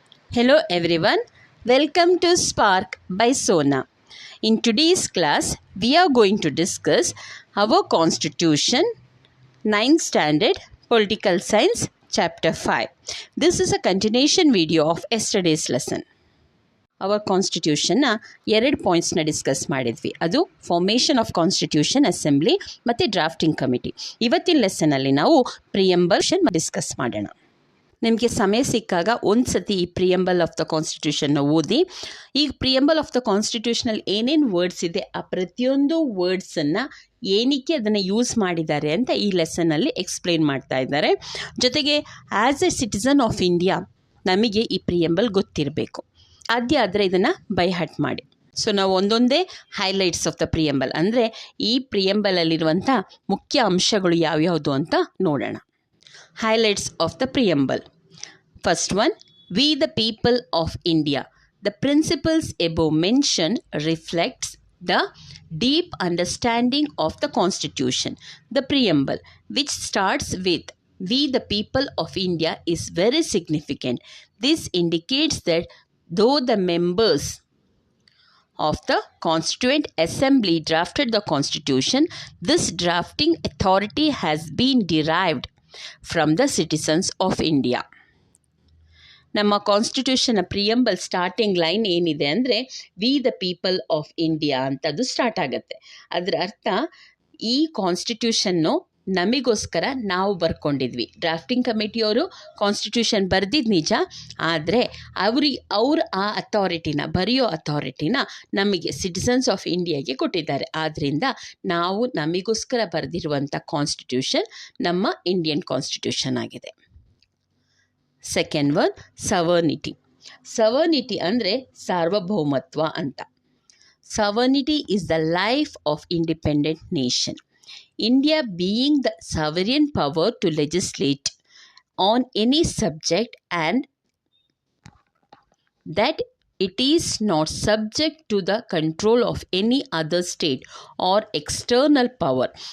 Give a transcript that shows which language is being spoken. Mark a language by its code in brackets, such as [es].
[en] Hello everyone, welcome to Spark by Sona. In today's class, we are going to discuss our Constitution, 9th Standard, Political Science, Chapter 5. This is a continuation video of yesterday's lesson. [kn] Our Constitution ಎರಡು ಪಾಯಿಂಟ್ಸ್ನ discuss ಮಾಡಿದ್ವಿ. ಅದು formation of constitution assembly ಮತ್ತು drafting committee. ಇವತ್ತಿನ ಲೆಸನಲ್ಲಿ ನಾವು preamble discuss ಮಾಡೋಣ. ನಿಮಗೆ ಸಮಯ ಸಿಕ್ಕಾಗ ಒಂದು ಸತಿ ಈ ಪ್ರಿಯಂಬಲ್ ಆಫ್ ದ ಕಾನ್ಸ್ಟಿಟ್ಯೂಷನ್ನ ಓದಿ. ಈ ಪ್ರಿಯಂಬಲ್ ಆಫ್ ದ ಕಾನ್ಸ್ಟಿಟ್ಯೂಷನಲ್ಲಿ ಏನೇನು ವರ್ಡ್ಸ್ ಇದೆ, ಆ ಪ್ರತಿಯೊಂದು ವರ್ಡ್ಸನ್ನು ಏನಕ್ಕೆ ಅದನ್ನು ಯೂಸ್ ಮಾಡಿದ್ದಾರೆ ಅಂತ ಈ ಲೆಸನ್ನಲ್ಲಿ ಎಕ್ಸ್ಪ್ಲೇನ್ ಮಾಡ್ತಾ ಇದ್ದಾರೆ. ಜೊತೆಗೆ [en] as a citizen of India [kn] ನಮಗೆ ಈ ಪ್ರಿಯಂಬಲ್ ಗೊತ್ತಿರಬೇಕು. ಸಾಧ್ಯ ಆದರೆ ಇದನ್ನು ಬೈ ಹಾರ್ಟ್ ಮಾಡಿ. ಸೊ ನಾವು ಒಂದೊಂದೇ ಹೈಲೈಟ್ಸ್ ಆಫ್ ದ ಪ್ರಿಯಂಬಲ್, ಅಂದರೆ ಈ ಪ್ರಿಯಂಬಲಲ್ಲಿರುವಂಥ ಮುಖ್ಯ ಅಂಶಗಳು ಯಾವ್ಯಾವುದು ಅಂತ ನೋಡೋಣ. [en] Highlights of the preamble. First one, we the people of India. The principles above mentioned reflects the deep understanding of the Constitution. The preamble, which starts with we the people of India, is very significant. This indicates that though the members of the Constituent Assembly drafted the Constitution, this drafting authority has been derived from the citizens of India. [kn] ನಮ್ಮ ಕಾನ್ಸ್ಟಿಟ್ಯೂಷನ್ನ preamble starting line ಏನಿದೆ ಅಂದರೆ [en] we the people of India [kn] ಅಂತದ್ದು start ಆಗುತ್ತೆ. ಅದರ ಅರ್ಥ ಈ constitution ನಮಗೋಸ್ಕರ ನಾವು ಬರ್ಕೊಂಡಿದ್ವಿ. ಡ್ರಾಫ್ಟಿಂಗ್ ಕಮಿಟಿಯವರು ಕಾನ್ಸ್ಟಿಟ್ಯೂಷನ್ ಬರೆದಿದ್ದು ನಿಜ, ಆದರೆ ಅವ್ರು ಆ ಅಥಾರಿಟಿನ ಬರೆಯೋ ಅಥಾರಿಟಿನ ನಮಗೆ ಸಿಟಿಸನ್ಸ್ ಆಫ್ ಇಂಡಿಯಾಗೆ ಕೊಟ್ಟಿದ್ದಾರೆ. ಆದ್ದರಿಂದ ನಾವು ನಮಗೋಸ್ಕರ ಬರೆದಿರುವಂಥ ಕಾನ್ಸ್ಟಿಟ್ಯೂಷನ್ ನಮ್ಮ ಇಂಡಿಯನ್ ಕಾನ್ಸ್ಟಿಟ್ಯೂಷನ್ ಆಗಿದೆ. Second one, sovereignty. ಸವರ್ನಿಟಿ ಅಂದರೆ ಸಾರ್ವಭೌಮತ್ವ ಅಂತ. [en] Sovereignty is the life of independent nation. India being the sovereign power to legislate on any subject, and that it is not subject to the control of any other state or external power.